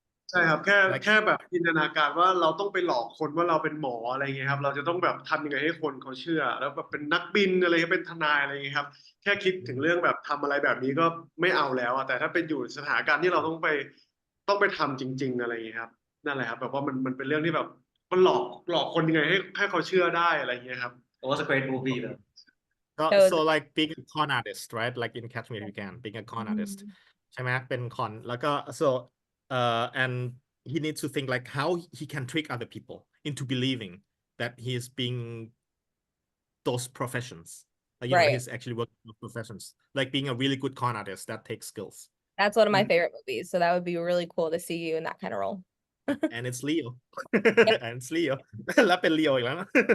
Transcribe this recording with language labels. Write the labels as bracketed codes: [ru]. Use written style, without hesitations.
[th] ใช่ครับแค่แบบจินตนาการว่าเราต้องไปหลอกคนว่าเราเป็นหมออะไรเงี้ยครับเราจะต้องแบบทำยังไงให้คนเขาเชื่อแล้วแบบเป็นนักบินอะไรเป็นทนายอะไรเงี้ยครับแค่คิดถึงเรื่องแบบทำอะไรแบบนี้ก็ไม่เอาแล้วแต่ถ้าเป็นอยู่สถานการณ์ที่เราต้องไปทำจริงๆอะไรเงี้ยครับนั่นแหละครับแบบว่ามันเป็นเรื่องที่แบบมันหลอกคนยังไงให้เขาเชื่อได้อะไรเงี้ยครับ [en] It was a great movie though. So like being a con artist right like in Catch Me If You Can being a con artist [th] ใช่ไหมเป็นคอนแล้วก็ [en] so and he needs to think like how he can trick other people into believing that he is being those professions like he's actually working with professions like being a really good con artist that takes skills. That's one of my favorite movies, so that would be really cool to see you in that kind of role. And it's Leo and it's Leo [th] แล้วเป็น Leo อีกแล้วนะ